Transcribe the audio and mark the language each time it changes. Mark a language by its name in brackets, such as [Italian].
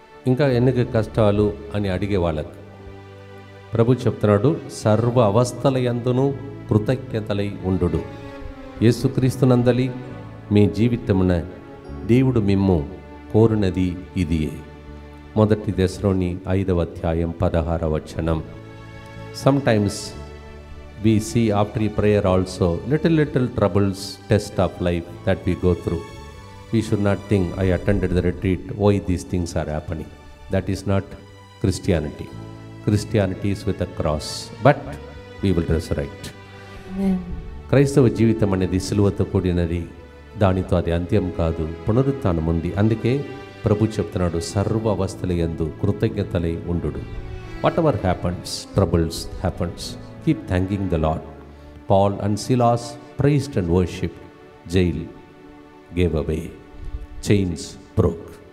[Telugu] ఇంకా ఎన్ని కష్టాలు అని అడిగే వాళ్ళకు ప్రభు చెప్తున్నాడు, సర్వ అవస్థల యందును కృతజ్ఞతలై ఉండు. యేసుక్రీస్తునందలి మీ జీవితమున దేవుడు మిమ్ము కోరునది ఇదియే. 1 దశలోని 5వ అధ్యాయం 16వ వచనం. [English] Sometimes we see after prayer also little troubles, test of life that we go through. We should not think, I attended the retreat, why these things are happening. That is not Christianity. Christianity is with a cross, but we will resurrect. [Telugu] క్రైస్తవ జీవితం అనేది సిలువతో కూడినది, దానితో అది అంత్యం కాదు, పునరుత్థానం ఉంది. అందుకే ప్రభు చెప్తున్నాడు, సర్వ అవస్థల యందు కృతజ్ఞతలై ఉండుడు. [English] Whatever happens, troubles happens, keep thanking the Lord. Paul and Silas praised and worship, jail gave away, chains broke.